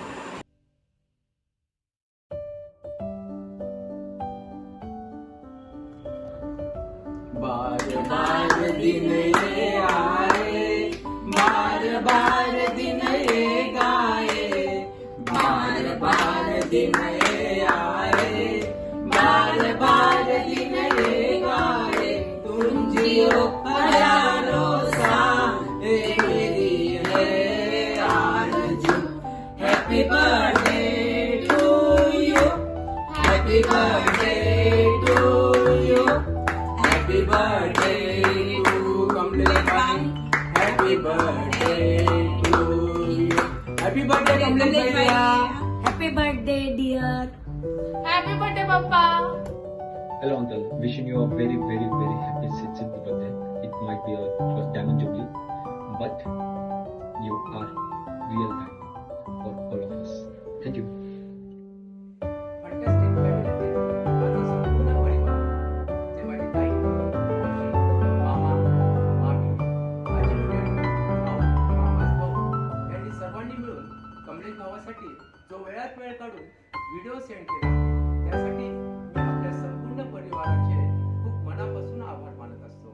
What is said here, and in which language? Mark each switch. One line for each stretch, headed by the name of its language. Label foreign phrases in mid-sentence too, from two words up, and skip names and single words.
Hindi: बार बार दिन ये आए, बार बार दिन ये गाए, बार बार दिन ये आए, बार बार दिन ये गाए, तुम जियो हजारों साल, ये मेरी है आरज़ू।
English: happy birthday to you, happy birthday to you, happy birthday to कमलेश भाई, happy birthday to you, happy birthday कमलेश भैया, happy birthday dear, happy birthday पापा। Hello uncle, wishing you a very happy 60th birthday. It might be a first diamond jubilee, but you are real kind for all of us. Thank you.
Marathi: सर्वांनी मिळून कमलेश भावासाठी जो वेळात वेळ काढून व्हिडिओ सेंड केला, त्यासाठी मी आपल्या संपूर्ण परिवाराचे खूप मनापासून आभार मानत असतो.